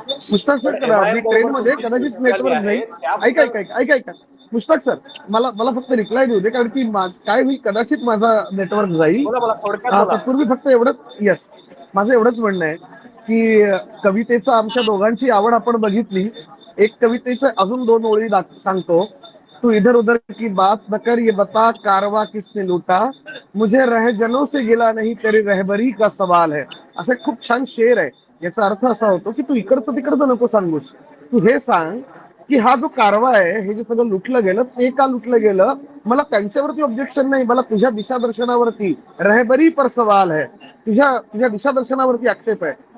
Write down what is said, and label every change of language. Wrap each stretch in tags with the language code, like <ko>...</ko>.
<mr>Mushtaq sir, train मध्ये कदाचित network नाही. ऐका मुश्ताक सर, मला फक्त रिप्लाय देऊ दे, कारण की काय होईल, कदाचित माझा नेटवर्क जाईल. तत्पूर्वी फक्त एवढंच, यस, माझं एवढंच म्हणणं आहे की कवितेचं आमच्या दोघांची आवड आपण बघितली. एक कवितेचं अजून दोन ओळी सांगतो.</mr> <hi>तू इधर उधर की बात न कर, ये बता कारवा किसने लूटा, मुझे रहजनों से गिला नहीं तेरी रहबरी का सवाल है.</hi> <mr>असं खूप छान शेर आहे. याचा अर्थ असा होतो की तू इकडचं तिकडचं नको सांगूस, तू हे सांग की हा जो कारवा आहे, हे जे सगळं लुटलं गेलं, ते का लुटलं गेलं, मला त्यांच्यावरती ऑब्जेक्शन नाही, मला तुझ्या दिशादर्शनावरती</mr> <hi>रहबरी पर सवाल</hi> <mr>आहे, तुझ्या तुझ्या दिशादर्शनावरती आक्षेप आहे.</mr>